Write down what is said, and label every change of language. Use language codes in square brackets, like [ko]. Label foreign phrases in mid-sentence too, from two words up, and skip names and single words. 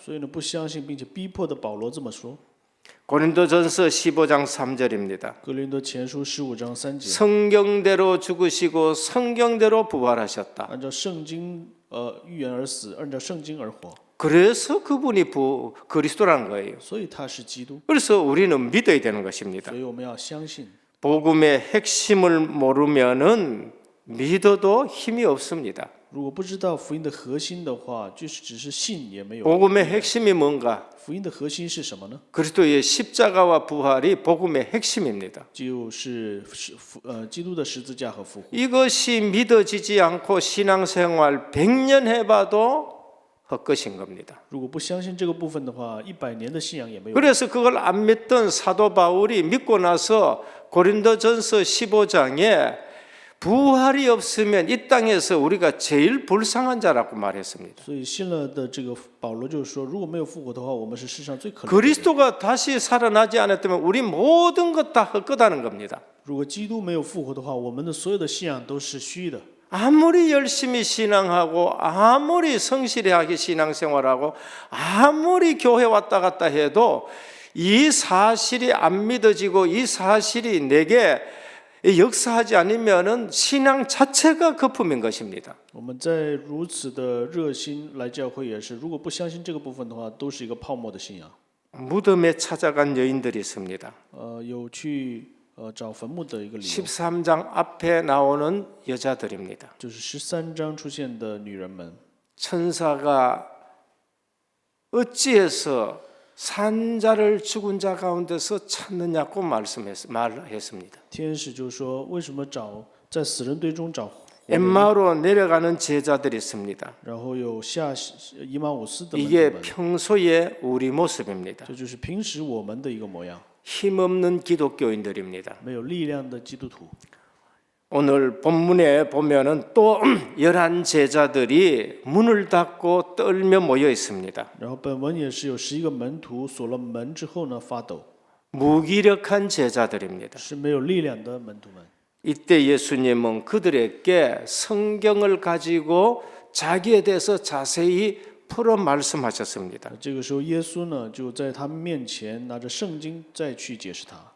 [zh] 所以呢，不相信并且逼迫的保罗这么说。 [ko] 고린도전서 15장 3절입니다. [zh] 哥林多前书15章3节， [ko] 성경대로 죽으시고 성경대로 부활하셨다. [zh] 按照圣经预言而死，按照圣经而活， [ko] 그래서 그분이 그리스도라는 거예요. [zh] 所以他是基督。 [ko] 그래서 우리는 믿어야 되는 것입니다. [zh] 所以我们要相信。 [ko] 복음의 핵심을 모르면은 믿어도 힘이 없습니다. [zh] 如果不知道福音的核心的话，就是只是信也没有。 [ko] 복음의 핵심이 뭔가? [zh] 福音的核心是什么呢？ [ko] 그리스도의 십자가와 부활이 복음의 핵심입니다. [zh] 就是基督的十字架和复活。 [ko] 이것이 믿어지지 않고 신앙생활 100년 해봐도 헛것인 겁니다. [zh] 如果不相信这个部分的话，100年的信仰也没有。 [ko] 그래서 그걸 안 믿던 사도 바울이 믿고 나서 고린도전서 15장에 부활이 없으면 이 땅에서 우리가 제일 불쌍한 자라고 말했습니다. [zh] 所以信了的这个保罗就是说，如果没有复活的话，我们是世上最可怜的人。 [ko] 그리스도가 다시 살아나지 않았다면 우리 모든 것 다 헛것다는 겁니다. [zh] 如果基督没有复活的话，我们的所有的信仰都是虚的。 [ko] 아무리 열심히 신앙하고 아무리 성실하게 신앙생활하고 아무리 교회 왔다 갔다 해도 이 사실이 안 믿어지고 이 사실이 내게 역사하지 않으면은 신앙 자체가 거품인 것입니다. [zh] 我们在如此的热心来教会也是，如果不相信这个部分的话，都是一个泡沫的信仰。 [ko] 무덤에 찾아간 여인들이 있습니다. [zh] 有去找坟墓的一个理由， [ko] 13장 앞에 나오는 여자들입니다. [zh] 就是13章出现的女人们。 [ko] 천사가 어찌해서 산자를 죽은 자 가운데서 찾느냐고 말했습니다. [zh] 天使就说：“为什么在死人堆中找活人？ [ko] 엠마오로 내려가는 제자들이 있습니다. [zh] 然后有下以马五斯的门徒 [ko] 이게 [zh] 们， [ko] 평소의 우리 모습입니다. [zh] 这就是平时我们的一个模样， [ko] 힘없는 기독교인들입니다. [zh] 没有力量的基督徒。 [ko] 오늘 본문에 보면은 또 11 제자들이 문을 닫고 떨며 모여 있습니다. [zh] 然后本文也是有11个门徒锁了门之后呢发抖， [ko] 무기력한 제자들입니다. [zh] 是没有力量的门徒们。 [ko] 이때 예수님은 그들에게 성경을 가지고 자기에 대해서 자세히 풀어 말씀하셨습니다. [zh] 这个时候，耶稣呢就在他们面前拿着圣经再去解释他。